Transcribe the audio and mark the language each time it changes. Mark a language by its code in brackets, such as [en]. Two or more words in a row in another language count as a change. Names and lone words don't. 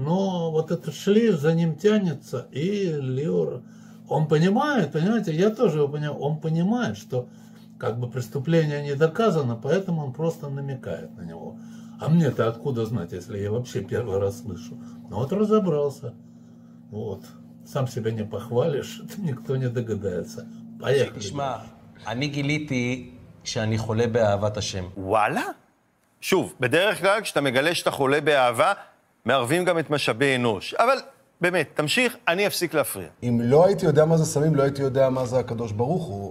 [ru] Но вот этот шлейф за ним тянется, и Леор, он понимает, понимаете, я тоже его понимаю, он понимает, что как бы преступление не доказано, поэтому он просто намекает на него. А мне-то откуда знать, если я вообще первый раз слышу? Ну вот разобрался. Вот. Сам себя не похвалишь, никто не догадается. Поехали. [he] תשמע, אני גיליתי שאני חולה באהבת השם. וואלה? שוב, בדרך כלל כשאתה מגלה שאתה חולה באהבה, מערבים גם את משאבי אנוש. אבל באמת, תמשיך, אני אפסיק להפריע. אם לא הייתי יודע מה זה סמים, לא הייתי יודע מה זה הקדוש ברוך הוא.